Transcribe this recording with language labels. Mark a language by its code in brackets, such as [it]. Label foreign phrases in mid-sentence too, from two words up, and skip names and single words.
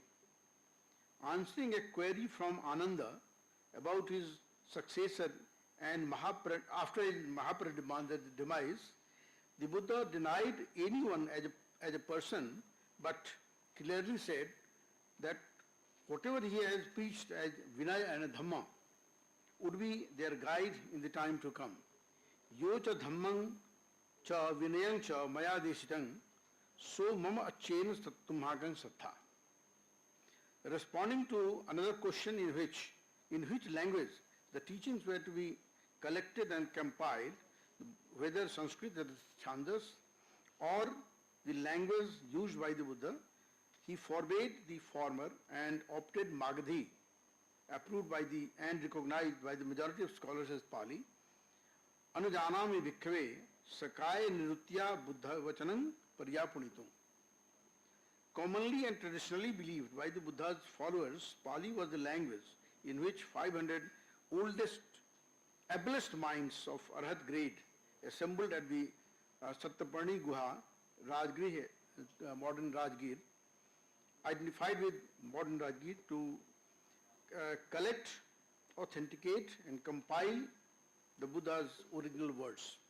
[en] Answering a query from Ananda about his successor and after his Mahaprabhu's demise, the Buddha denied anyone as a person, but clearly said that whatever he has preached as Vinaya and Dhamma would be their guide in the time to come. [pi] Yo cha dhammang cha vinayang cha maya desitang so mama achena tumhagang sattha. [en] Responding to another question in which language the teachings were to be collected and compiled, whether Sanskrit, that is Chandas, or the language used by the Buddha, he forbade the former and opted Magadhi, approved by and recognized by the majority of scholars as Pali. [pi] Anujanami bhikkhave sakaya nirutya buddha vachanam paryapunitum. [en] Commonly and traditionally believed by the Buddha's followers, Pali was the language in which 500 oldest, ablest minds of Arhat grade assembled at the Sattaparni Guha, Rajgir, modern Rajgir, identified with modern Rajgir, to collect, authenticate and compile the Buddha's original words.